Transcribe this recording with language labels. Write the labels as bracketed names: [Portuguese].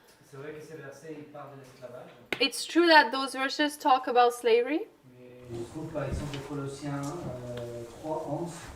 [French] C'est vrai que ces versets ils parlent de l'esclavage, [English] It's true that those verses talk about slavery. [French] mais je trouve par exemple Colossiens 3:11